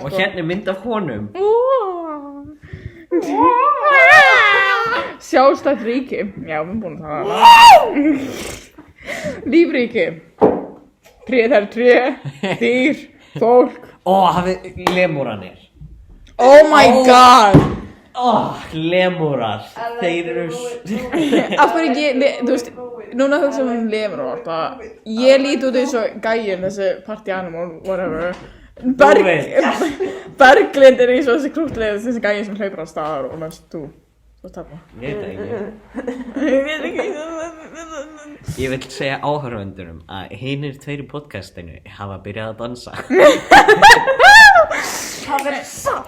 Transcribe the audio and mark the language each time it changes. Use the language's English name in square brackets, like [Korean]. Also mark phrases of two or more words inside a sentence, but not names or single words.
[Icelandic] Og hérna er mynd af honum. Sjálfstætt ríki. Já, við erum búin að tala. Lífríki. Tré, dýr, fólk. Hafið lemúranir. [English] Oh my god. [Icelandic] Lemúrar. Þeir eru... Af hverju þú veist, núna hugsa lemur bara, ég líti út eins og gæinn, þessi [English] party animal, whatever. [Icelandic] Berglind er eins og þessi krútlega, þessi gæinn sem hlaupar á staðar og mennst þú tapar. Ég veit ekki. Ég veit ekki. Ég vil segja áhorfendunum að hinir 2 í podcastinu hafa byrjað að dansa. Það er satt.